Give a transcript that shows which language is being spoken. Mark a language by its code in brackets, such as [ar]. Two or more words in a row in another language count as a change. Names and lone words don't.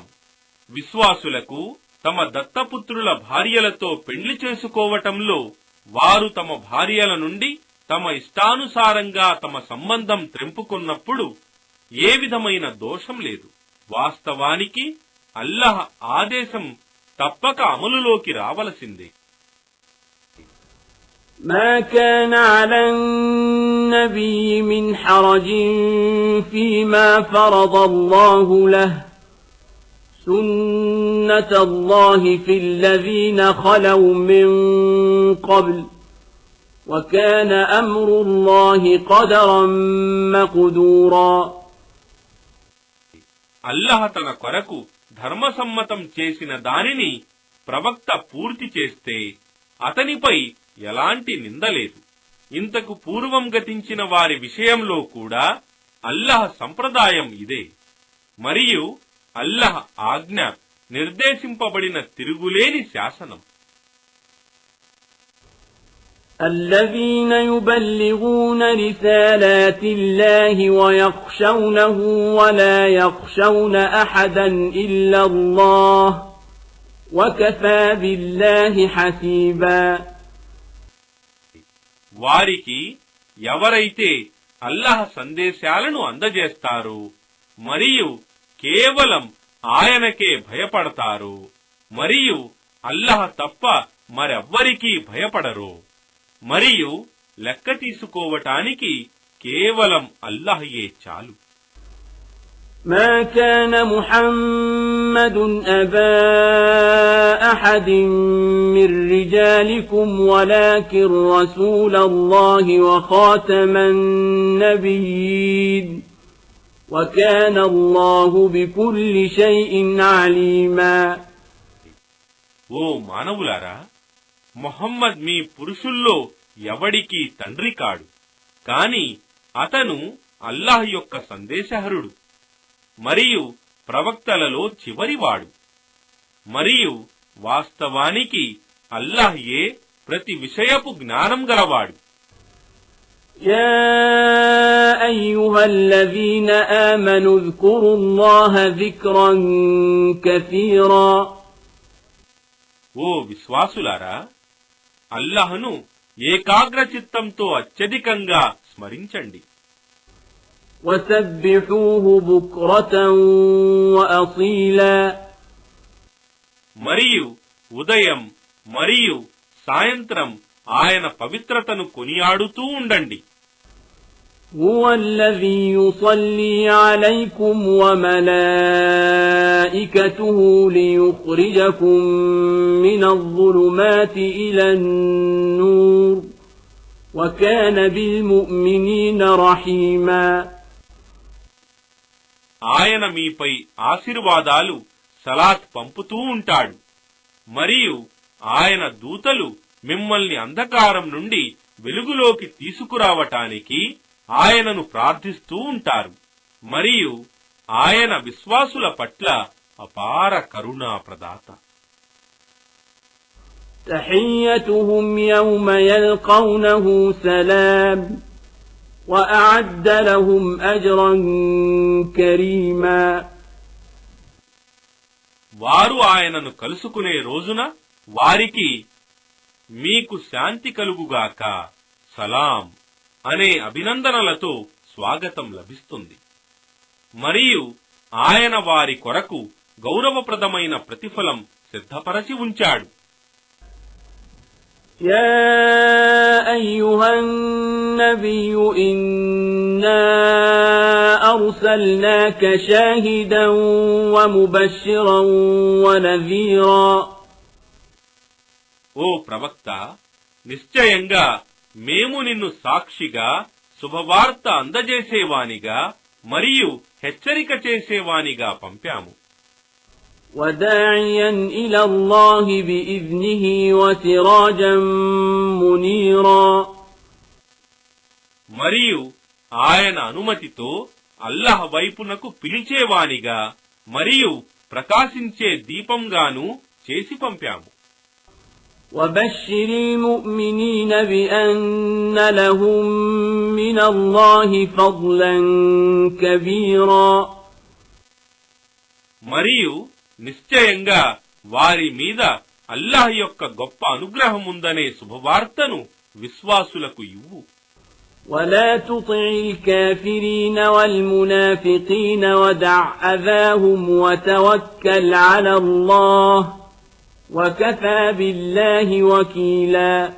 [te] విశ్వాసులకు తమ దత్తపుత్రుల భార్యలతో పెండ్లి చేసుకోవటంలో వారు తమ భార్యల నుండి తమ ఇష్టానుసారంగా తమ సంబంధం త్రెంపుకున్నప్పుడు ఏ విధమైన దోషం లేదు. వాస్తవానికి అల్లహ్ ఆదేశం తప్పక అమలులోకి రావలసిందే. [ar] ما كان على النبي من حرج فيما فرض الله له سنة الله في الذين خلوا من قبل وكان أمر الله قدرا مقدورا. [te] అల్లహ తన కొరకు ధర్మసమ్మతం చేసిన దానిని ప్రవక్త పూర్తి చేస్తే అతనిపై ఎలాంటి నిందలేదు. ఇంతకు పూర్వం గతించిన వారి విషయంలో కూడా అల్లహ సంప్రదాయం ఇదే. మరియు అల్లహ ఆజ్ఞ నిర్దేశింపబడిన తిరుగులేని శాసనం. [ar] الذين يبلغون رسالات الله ويخشونه ولا يخشون أحدا إلا الله وكفى بالله حسيبا. [te] వారికి ఎవరైతే అల్లహ సందేశాలను అందజేస్తారో మరియు కేవలం ఆయనకే భయపడతారో మరియు అల్లహ తప్ప మరెవ్వరికీ భయపడరో మరియు లెక్క తీసుకోవటానికి కేవలం అల్లహయే చాలు. [ar] ما كان محمد أبا أحد من رجالكم ولكن رسول الله وخاتم النبيين وكان الله بكل شيء عليما. [te] ఓ మానవులారా, మొహమ్మద్ మీ పురుషుల్లో ఎవడికి తండ్రి కాడు, కాని అతను అల్లాహ్ యొక్క సందేశహరుడు మరియు ప్రవక్తలలో చివరివాడు. మరియు వాస్తవానికి అల్లాహ్యే ప్రతి విషయపు జ్ఞానం గలవాడు. [ar] يا أيها الذين آمنوا اذكروا الله ذكرا كثيرا. [te] ఓ విశ్వాసులారా, అల్లాహ్ను ఏకాగ్ర చిత్తంతో అత్యధికంగా స్మరించండి. [ar] وسبحوه بكرة وأصيلا. [te] మరియు ఉదయం మరియు సాయంత్రం ఆయన పవిత్రతను కొనియాడుతూ ఉండండి. [ar] هو الذي يصلي عليكم وملائكته ليخرجكم من الظلمات إلى النور وكان بالمؤمنين رحيما. [te] ఆయన మీపై ఆశీర్వాదాలు సలాత్ పంపుతూ ఉంటాడు మరియు ఆయన దూతలు మిమ్మల్ని అంధకారం నుండి వెలుగులోకి తీసుకురావటానికి ఆయనను ప్రార్థిస్తూ ఉంటారు మరియు ఆయన విశ్వాసుల పట్ల అపార కరుణా ప్రదాత. [ar] تحيتهم يوم يلقونه سلام وأعد لهم أجرا كريما. [te] వారు ఆయనను కలుసుకునే రోజున వారికి మీకు శాంతి కలుగుగాక, సలాం అనే అభినందనలతో స్వాగతం లభిస్తుంది మరియు ఆయన వారి కొరకు గౌరవప్రదమైన ప్రతిఫలం సిద్ధపరచి ఉంచాడు. [ar] يا أيها النبي إنا أرسلناك شاهدا ومبشرا ونذيرا. [te] ఓ ప్రవక్త, నిశ్చయంగా మేము నిన్ను సాక్షిగా, శుభవార్త అందజేసేవానిగా మరియు హెచ్చరిక చేసేవానిగా పంపాము. [ar] وداعيا إلى الله بإذنه وسراجا منيرا. [te] మరియు ఆయన అనుమతితో అల్లాహ్ వైపునకు పిలిచేవానిగా మరియు ప్రకాశించే దీపంగాను చేసి పంపాము. [ar] وبشر المؤمنين بأن لهم من الله فضلا كبيرا. [te] మరియు నిశ్చయంగా వారి మీద అల్లాహ్ యొక్క గొప్ప అనుగ్రహముందనే శుభవార్తను విశ్వాసులకు ఇవ్వు. [ar] ولا تطع الكافرين والمنافقين ودع أذاهم وتوكل على الله وكفى بالله وكيلا.